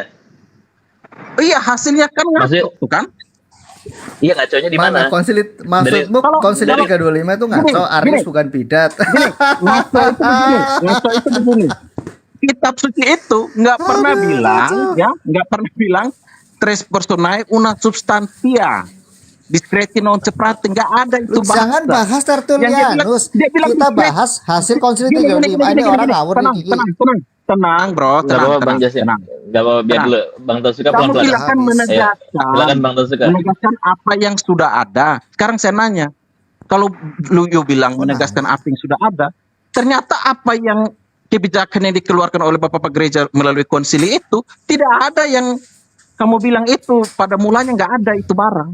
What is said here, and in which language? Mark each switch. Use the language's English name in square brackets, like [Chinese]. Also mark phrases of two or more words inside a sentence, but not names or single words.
[Indonesian] Iya, hasilnya kan Maksudnya- ngaco tuh kan. Iya, ngaconya di mana? Konsili maksudmu Kalau- konsili dari- 325 itu ngaco, Gini, Arius gini. bukan bidat. Ngaco itu begini. Ngaco itu begini. Kitab suci itu nggak pernah bilang, ya, nggak pernah bilang [Latin] tres personae una substantia discreti non seprate, [Indonesian] nggak ada itu Lu jangan bahas Tertullianus. dia bilang Kita discreti. bahas hasil konsili Gini, 325. Ini orang ngawur nih, Kiki. tenang bro, Nggak tenang, apa-apa Bang Justin. tenang. Nggak apa-apa, biar Tenang. dulu. Bang Totsuka Kamu pelan-pelan. silakan Habis. menegaskan, Silakan Bang Totsuka. menegaskan apa yang sudah ada. Sekarang saya nanya, kalau lu bilang menegaskan apa yang sudah ada, ternyata apa yang kebijakan yang dikeluarkan oleh Bapak Gereja melalui konsili itu tidak ada yang kamu bilang itu pada mulanya nggak ada itu barang.